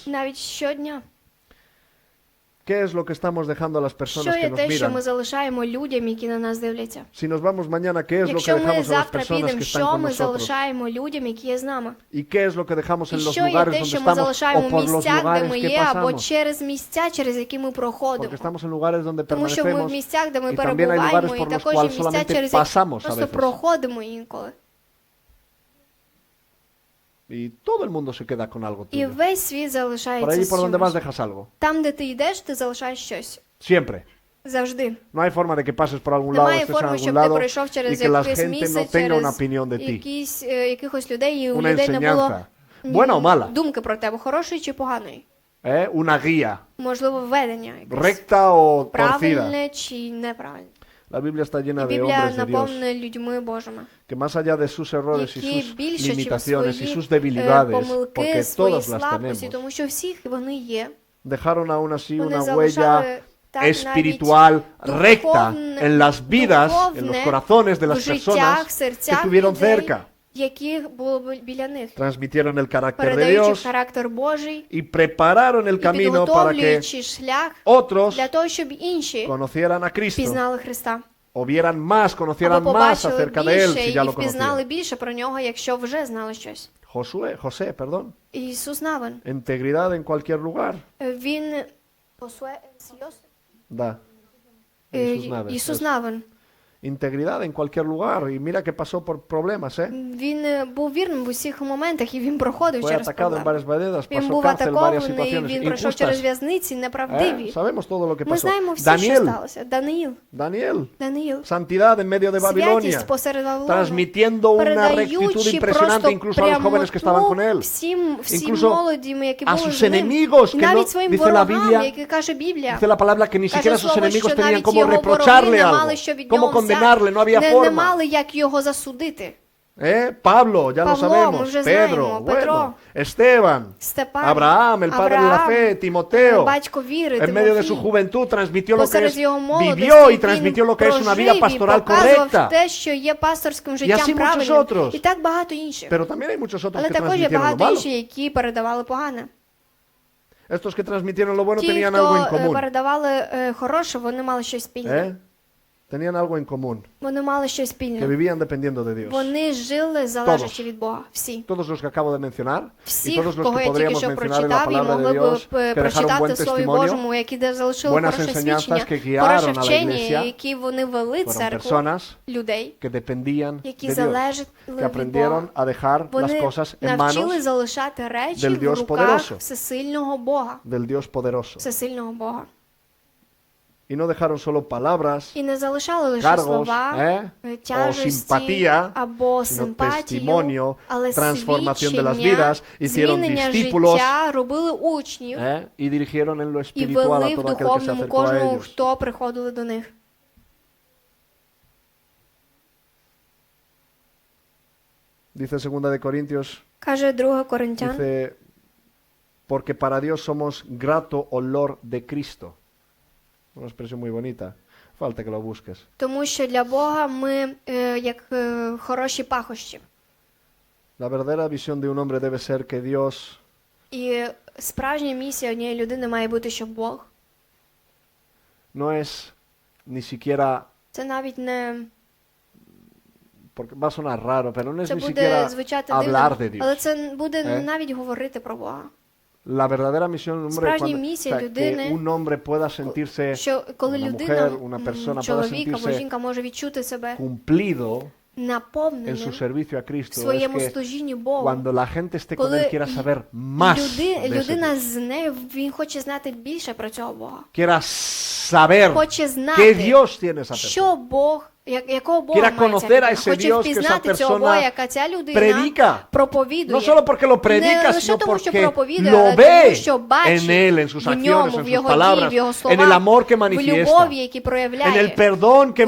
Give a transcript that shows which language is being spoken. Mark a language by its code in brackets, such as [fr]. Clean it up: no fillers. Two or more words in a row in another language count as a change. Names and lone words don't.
[uk] навіть щодня. [es] ¿Qué es lo que estamos dejando a las personas [uk] Що [es] que [uk] є [es] nos [uk] те, що ми [es] miran? [uk] залишаємо людям, які на нас дивляться? [es] Si nos vamos mañana, ¿qué es lo que [uk] Якщо ми [es] dejamos a las [uk] завтра [es] personas que [uk] підемо, [es] están [uk] що [es] con [uk] ми [es] nosotros? [uk] залишаємо людям, які є з нами? [es] ¿Y qué es lo que dejamos en [uk] І [es] los [uk] що є [es] lugares [uk] те, [es] donde [uk] що ми [es] estamos [uk] залишаємо [es] o [uk] в [es] por los [uk] місцях, де [es] lugares [uk] ми [es] que [uk] є, або [es] pasamos? [uk] через місця, через які ми [es] Porque [uk] проходимо? [es] estamos en lugares donde [uk] Тому що ми в [es] permanecemos [uk] місцях, де ми [es] y también hay lugares [uk] перебуваємо, і [es] por los [uk] також є [es] cuales [uk] місця, [es] solamente [uk] через які [es] pasamos a [uk] просто [es] veces. [uk] проходимо інколи. [es] Y todo el mundo se queda con algo [uk] І [es] tuyo. [uk] весь світ [es] Por [uk] залишається [es] allí [uk] з [es] por donde vas [uk] чимось. [es] dejas algo. [uk] Там, де ти йдеш, ти залишаєш щось. [es] Siempre. [uk] Завжди. [es] No hay forma de que pases por algún lado, [uk] Немає [es] estés en [uk] форми, [es] algún [uk] щоб ти [es] lado [uk] пройшов [es] y [uk] через [es] que la [uk] якесь [es] gente [uk] місце, [es] no tenga una [uk] через [es] opinión de ti. [uk] якихось людей, і у [es] Una [uk] людей не було [es] enseñanza, buena o mala, [uk] думки про тебе, хорошої чи поганої. [es] una guía, [uk] Можливо, введення якесь. [es] recta o torcida. [uk] Правильне чи неправильне. [es] La Biblia está llena [uk] І [es] de [uk] Біблія [es] hombres de Dios [uk] наповнена людьми Божими, [es] que más allá de sus errores y [uk] які [es] sus [uk] більше, чим [es] limitaciones y [uk] свої [es] sus debilidades, [uk] помилки, [es] porque [uk] свої [es] todas las [uk] слабкості, [es] tenemos, [uk] тому що всіх вони є. [es] dejaron aún así [uk] Вони [es] una [uk] залишали [es] huella [uk] так [es] espiritual [uk] навіть [es] recta [uk] духовне- [es] en las vidas, en los [uk] духовне [es] corazones de las [uk] в життях, [es] personas que [uk] серцях [es] estuvieron [uk] людей, [es] cerca. [uk] які були біля них, [es] transmitieron el carácter de [uk] передаючи [es] Dios [uk] характер Божий [es] y prepararon el [uk] і [es] camino para que [uk] підготовлюючи шлях [es] otros [uk] для того, щоб інші [es] conocieran a Cristo [uk] пізнали Христа. [es] o vieran más, conocieran [uk] Або [es] más [uk] побачили [es] acerca de Él [uk] більше [es] si ya [uk] і [es] lo [uk] впізнали [es] conocían. [uk] більше про нього, якщо вже знали щось. [es] José, perdón. [uk] Ісус Навин. [es] Integridad en cualquier lugar. [uk] Він [es] Da. Jesús Naves, [uk] Ісус [es] eso. [uk] Навин. [es] Integridad en cualquier lugar. Y mira que pasó por problemas, ¿eh? [uk] Він був вірним в усіх моментах, і він проходив [es] Fue [uk] через [es] atacado en [uk] проблеми. [es] varias maneras, [uk] Він [es] pasó [uk] був [es] cárcel, varias [uk] атакований, [es] situaciones [uk] він пройшов через [es] injustas. [uk] в'язниці неправдиві. [es] Sabemos todo lo que [uk] Ми [es] pasó. [uk] знаємо все, що [es] Daniel, [uk] сталося. Даниїл. [es] santidad en medio de Babilonia, [uk] Святість посеред Вавилону. [es] transmitiendo una rectitud [uk] Передаючи [es] impresionante [uk] просто [es] incluso a los jóvenes que estaban con él. [uk] всім [es] Incluso [uk] молодім, які [es] a [uk] були [es] sus [uk] з ним. [es] enemigos, [uk] І [es] que no, [uk] навіть своїм [es] dice la [uk] ворогам, [es] Biblia, [uk] які каже Біблія. [es] dice la palabra que ni siquiera [uk] Каже [es] sus [uk] слово, [es] enemigos [uk] що [es] tenían [uk] навіть [es] cómo [uk] його [es] reprocharle [uk] вороги не [es] algo, [uk] мали що від [es] cómo [uk] нього [es] condenarle, no había [uk] не [es] forma. [uk] мали як його засудити. [es] Pablo, ya lo [uk] Pablo, [es] sabemos, [uk] вже [es] Pedro, [uk] знаємо, [es] bueno, [uk] Петро, [es] Esteban, [uk] Степан, [es] Abraham, el padre de la fe, Timoteo, [uk] батько віри, [es] en medio de su [uk] Тимофій. [es] juventud transmitió lo que [uk] Посеред [es] es, [uk] його молодості [es] vivió y [uk] він [es] transmitió lo que es una vida [uk] прожив і [es] pastoral [uk] показував [es] correcta. [uk] те, що є пасторським [es] así [uk] життям [es] muchos [uk] правильним. [es] otros. [uk] І так багато інших. [es] Pero también hay muchos otros [uk] Але [es] que [uk] також є [es] transmitieron lo [uk] багато [es] malo. [uk] інших, які передавали погане. [es] Estos que transmitieron lo bueno [uk] Ті, [es] tenían algo en [uk] хто [es] común. [uk] передавали хороше, вони мали щось спільне. [es] Tenían algo en común, [uk] Вони мали щось [es] que [uk] спільне. [es] vivían dependiendo de Dios. [uk] Вони жили залежачи від Бога. Всі. [es] Todos los que acabo de mencionar y [uk] Всіх, [es] todos los [uk] кого [es] que [uk] я тільки [es] podríamos [uk] що [es] mencionar en la [uk] прочитав, і [es] palabra de [uk] могли [es] Dios, [uk] б [es] que dejaron buen [uk] прочитати в Слові [es] testimonio, [uk] Божому, які залишили [es] buenas [uk] хороше [es] enseñanzas [uk] свідчення, [es] que guiaron [uk] хороше [es] a la [uk] вчення, [es] iglesia, [uk] які вони вели [es] fueron [uk] церкву, [es] personas [uk] людей, [es] que dependían [uk] які [es] de Dios, [uk] залежали [es] que [uk] від [es] aprendieron [uk] Бога. [es] a dejar las [uk] Вони [es] cosas en [uk] навчили [es] manos [uk] залишати речі [es] del [uk] в [es] Dios [uk] руках [es] poderoso. [uk] всесильного Бога. [es] del Dios poderoso. [uk] Всесильного Бога. [es] Y no dejaron solo palabras, [uk] І не залишали лише [es] cargos, [uk] слова, [es] o [uk] тяжесті [es] simpatía, [uk] або [es] sino [uk] симпатію, [es] testimonio, [uk] але [es] transformación de las [uk] свідчення, [es] vidas, hicieron [uk] змінення [es] discípulos, [uk] життя, робили учнів [es] y dirigieron en lo [uk] і [es] espiritual a [uk] вели в [es] todo aquel que se [uk] духовному [es] acercó a [uk] кожному, [es] ellos. [uk] хто приходили до них. [es] Dice 2 de Corintios, [uk] Каже 2 Коринтян, [es] dice, porque para Dios somos grato olor de Cristo. Una expresión muy bonita. Falta que lo busques. [uk] тому що для Бога ми як хороші пахощі. [es] La verdadera visión de un hombre debe ser que Dios [uk] І справжня місія однієї людини має бути, щоб Бог. [es] no es ni siquiera, [uk] Це навіть не... [es] porque va a sonar raro, pero no es [uk] Це [es] ni [uk] буде [es] siquiera [uk] звучати [es] hablar de [uk] дивно, але [es] Dios. [uk] це буде навіть говорити про Бога. [es] La verdadera misión de un hombre [uk] Справжня [es] cuando, [uk] місія [es] que [uk] людини, [es] un hombre pueda sentirse, [uk] Що коли [es] una [uk] людина, [es] mujer, una persona pueda [uk] чоловік або [es] sentirse [uk] жінка може відчути себе [es] cumplido en su [uk] наповненим [es] servicio a [uk] в [es] Cristo, es [uk] своєму [es] que [uk] служінні Богу. [es] cuando la gente esté con [uk] Коли [es] él quiera saber más de ese [uk] людина [es] Dios. [uk] з нею, він хоче знати більше про цього Бога. [es] Quiera saber [uk] Хоче [es] qué [uk] знати, [es] Dios tiene esa persona. [uk] що Бог, якого Бога [es] Quiera [uk] має ця [es] conocer a [uk] людина. [es] ese [uk] Хоче [es] Dios que esa [uk] впізнати цього Бога, [es] persona [uk] яка ця людина [es] predica. [uk] проповідує. [es] No solo porque lo predica, [uk] Не лише [es] sino [uk] тому, що [es] porque [uk] проповідує, [es] lo [uk] але [es] ve [uk] тому, що бачить [es] en él, en sus [uk] в [es] acciones, [uk] ньому, [es] en [uk] в [es] sus [uk] його дії, [es] palabras, [uk] в його [es] en el [uk] словах, [es] amor que [uk] в [es] manifiesta, [uk] любові, які [es] en [uk] проявляє, [es] el perdón que